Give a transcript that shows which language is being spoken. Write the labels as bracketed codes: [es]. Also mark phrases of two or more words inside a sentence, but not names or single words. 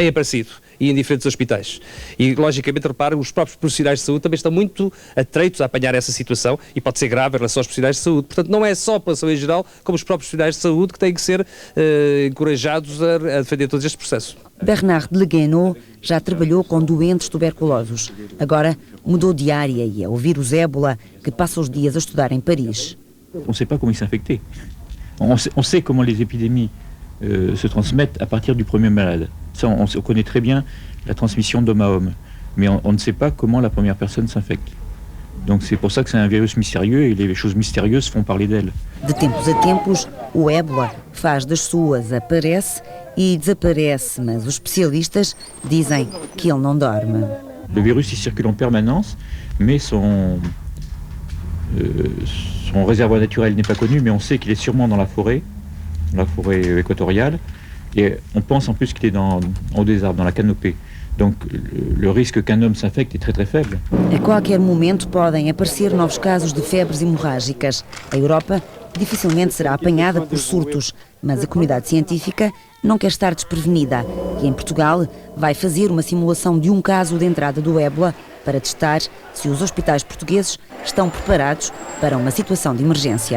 [pt] Tem aparecido, e em diferentes hospitais. E, logicamente, repare, os próprios profissionais de saúde também estão muito atreitos a apanhar essa situação e pode ser grave em relação aos profissionais de saúde. Portanto, não é só a população em geral, como os próprios profissionais de saúde que têm que ser encorajados a defender todo este processo. Bernard Leguenot já trabalhou com doentes tuberculosos. Agora mudou de área e é o vírus ébola que passa os dias a estudar em Paris. [fr] On ne sait pas comment il s'infectait. On sait comment les épidémies se transmettent à partir du premier malade. Ça, on connaît très bien la transmission d'homme à homme, mais on ne sait pas comment la première personne s'infecte. Donc c'est pour ça que c'est un virus mystérieux et les choses mystérieuses font parler d'elle. [pt] De tempos a tempos, o ébola faz das suas, aparece e desaparece, mas os especialistas dizem que ele não dorme. [fr] Le virus il circule en permanence, mais son réservoir naturel n'est pas connu, mais on sait qu'il est sûrement dans la forêt équatoriale, et on pense en plus qu'il est en haut des arbres, dans la canopée. Donc le risque qu'un homme s'infecte est très très faible. [pt] A qualquer momento podem aparecer novos casos de febres hemorrágicas. A Europa dificilmente será apanhada por surtos, mas a comunidade científica não quer estar desprevenida e em Portugal vai fazer uma simulação de um caso de entrada do ébola para testar se os hospitais portugueses estão preparados para uma situação de emergência.